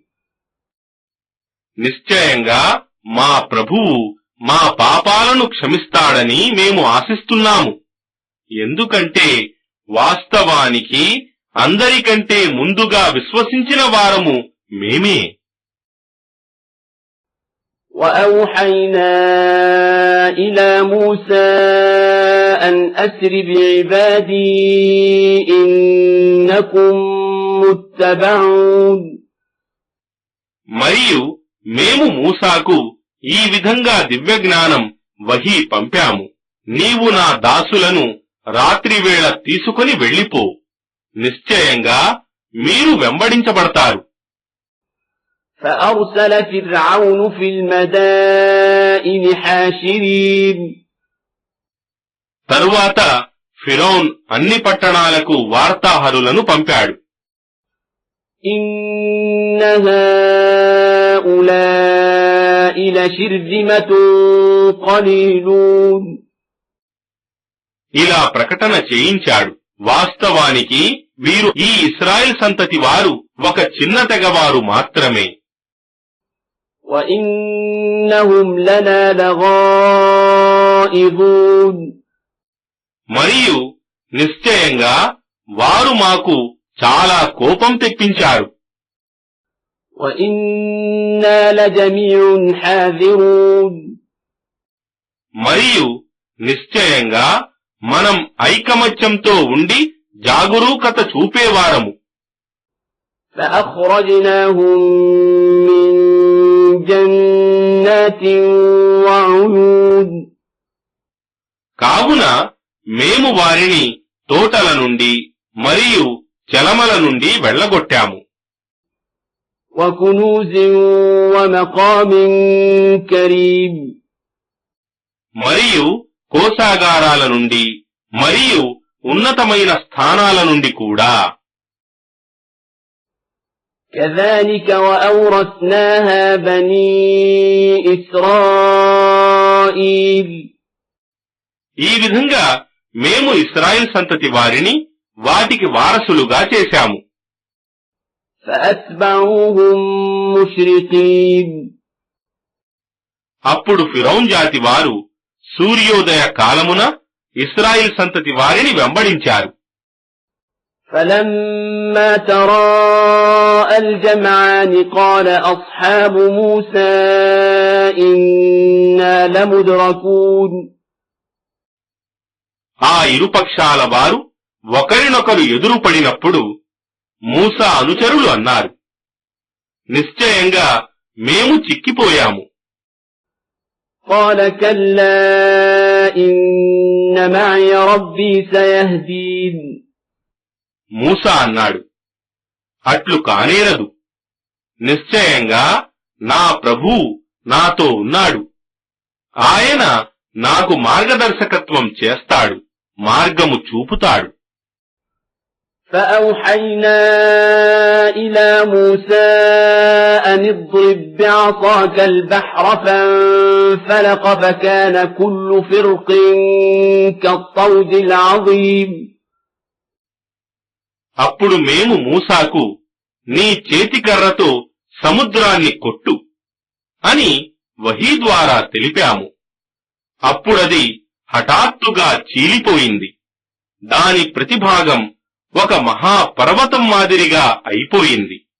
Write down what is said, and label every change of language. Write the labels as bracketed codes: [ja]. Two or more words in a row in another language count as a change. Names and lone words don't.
[te] నిశ్చయంగా మా ప్రభువు మా పాపాలను క్షమిస్తాడని మేము ఆశిస్తున్నాము. ఎందుకంటే వాస్తవానికి అందరికంటే ముందుగా విశ్వసించిన వారము మేమే. [ar] وأوحينا إلى موسى أن أسر بعبادي إنكم متبعون [te] మరియు మేము మూసాకు ఈ విధంగా దివ్యజ్ఞానం వహీ పంపాము, నీవు నా దాసులను రాత్రివేళ తీసుకుని వెళ్ళిపో, నిశ్చయంగా మీరు వెంబడించబడతారు. [ar] فأرسل فرعون في المدائن حاشرين [te] తరువాత ఫిరౌన్ అన్ని పట్టణాలకు వార్తాహరులను పంపాడు. [ar] إن هؤلاء لشرذمة قليلون [te] ఇలా ప్రకటన చేయించాడు, వాస్తవానికి వీరు ఈ ఇశ్రాయేల్ సంతతి వారు ఒక చిన్న తెగవారు మాత్రమే. [ar] وإنهم لنا لغائظون [te] మరియు నిశ్చయంగా వారు మాకు చాలా కోపం తెప్పించారు. [ar] وإنا لجميع حاذرون [te] మరియు నిశ్చయంగా మనం ఐకమత్యంతో ఉండి జాగరూకత చూపేవారము. [ar] فأخرجناهم من جنات وعيون [te] కావున మేము వారిని తోటల నుండి మరియు చలమల నుండి వెళ్లగొట్టాము. [ar] وكنوز ومقام كريم [te] మరియు కోశాగారాల నుండి మరియు ఉన్నతమైన స్థానాల నుండి కూడా. [ar] كذلك وأورثناها بني إسرائيل [te] ఈ విధంగా మేము ఇశ్రాయేల్ సంతతి వారిని వాటికి వారసులుగా చేశాము. [ar] فأتبعوهم مشرقين [te] అప్పుడు ఫిరౌన్ జాతి వారు సూర్యోదయ కాలమున ఇశ్రాయేల్ సంతతి వారిని వెంబడించారు. [ar] فلما تراءى الجمعان قال أصحاب موسى إنا لمدركون. [te] ఆ ఇరుపక్షాల వారు ఒకరినొకరు ఎదురుపడినప్పుడు మూసా అనుచరులు అన్నారు, నిశ్చయంగా మేము చిక్కిపోయాము. [ar] قال كلا إن معي ربي سيهدين. [te] మూసా అన్నాడు, అట్లు కానేరదు, నిశ్చయంగా నా ప్రభువు నాతో ఉన్నాడు, ఆయన నాకు మార్గదర్శకత్వం చేస్తాడు, మార్గము చూపుతాడు. [ar] فأوحينا إلى موسى أن اضرب بعصاك البحر فانفلق فكان كل فرق كالطود العظيم. [te] అప్పుడు మేము మూసాకు నీ చేతికర్రతో సముద్రాన్ని కొట్టు అని వహీ ద్వారా తెలిపాము. అప్పుడది హఠాత్తుగా చీలిపోయింది, దాని ప్రతిభాగం ఒక మహాపర్వతం మాదిరిగా అయిపోయింది.